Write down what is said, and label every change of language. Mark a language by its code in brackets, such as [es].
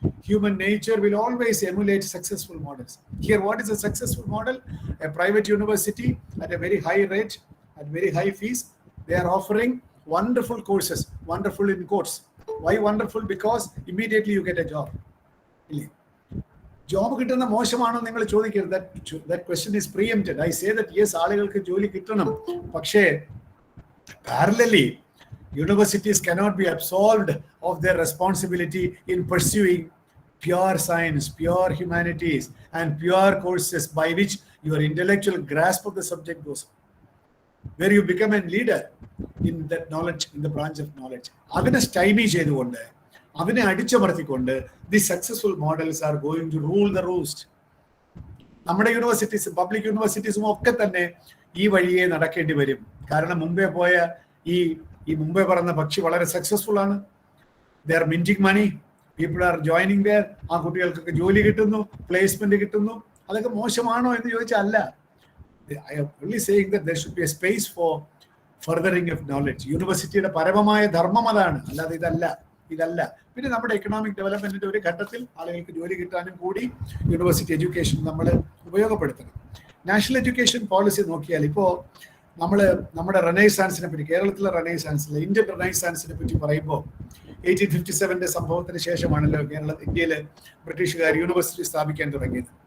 [en] Human nature will always emulate successful models. Here, what is a successful model? A private university at a very high rate, at very high fees, they are offering wonderful courses. Wonderful in quotes. Why wonderful? Because immediately you get a job. [ml] Job കിട്ടുന്ന മോശമാണോ നിങ്ങൾ ചോദിക്കരുത്. [en] That question is preempted. I say that yes, [ml] ആളുകൾക്ക് ജോലി കിട്ടണം. പക്ഷേ [en] parallelly, universities cannot be absolved of their responsibility in pursuing pure science, pure humanities, and pure courses by which your intellectual grasp of the subject goes. where you become a leader in that knowledge, in the branch of knowledge. [ml] അതിനെ സ്റ്റൈമി ചെയ്തുകൊണ്ട്, അതിനെ അടിച്ചമർത്തിക്കൊണ്ട് [en] The successful models are going to rule the roost. [ml] നമ്മുടെ യൂണിവേഴ്സിറ്റീസും public യൂണിവേഴ്സിറ്റീസും ഒക്കെ തന്നെ ഈ വഴിയെ നടക്കേണ്ടി വരും. കാരണം മുമ്പേ പോയ ഈ മുമ്പേ പറഞ്ഞ പക്ഷി വളരെ സക്സസ്ഫുൾ ആണ്. [en] They are minting money, people are joining there. [ml] ആ കുട്ടികൾക്കൊക്കെ ജോലി കിട്ടുന്നു, പ്ലേസ്മെന്റ് കിട്ടുന്നു. അതൊക്കെ മോശമാണോ എന്ന് ചോദിച്ചാൽ അല്ല. [en] I am only saying that there should be a space for furthering of knowledge. [ml] യൂണിവേഴ്സിറ്റിയുടെ പരമമായ ധർമ്മം അതാണ്, അല്ലാതെ ഇതല്ല. പിന്നെ നമ്മുടെ എക്കണോമിക് ഡെവലപ്മെന്റിന്റെ ഒരു ഘട്ടത്തിൽ ആളുകൾക്ക് ജോലി കിട്ടാനും കൂടി യൂണിവേഴ്സിറ്റി എഡ്യൂക്കേഷൻ നമ്മൾ ഉപയോഗപ്പെടുത്തണം. നാഷണൽ എഡ്യൂക്കേഷൻ പോളിസി നോക്കിയാൽ ഇപ്പോൾ നമ്മൾ നമ്മുടെ റെനൈസാൻസിനെ പറ്റി, കേരളത്തിലെ റെനൈസാൻസിലെ ഇന്ത്യൻ റെനൈസാൻസിനെ പറ്റി പറയുമ്പോൾ 1857 സംഭവത്തിന് ശേഷമാണല്ലോ ഇന്ത്യയിൽ ബ്രിട്ടീഷുകാർ യൂണിവേഴ്സിറ്റി സ്ഥാപിക്കാൻ തുടങ്ങിയത്.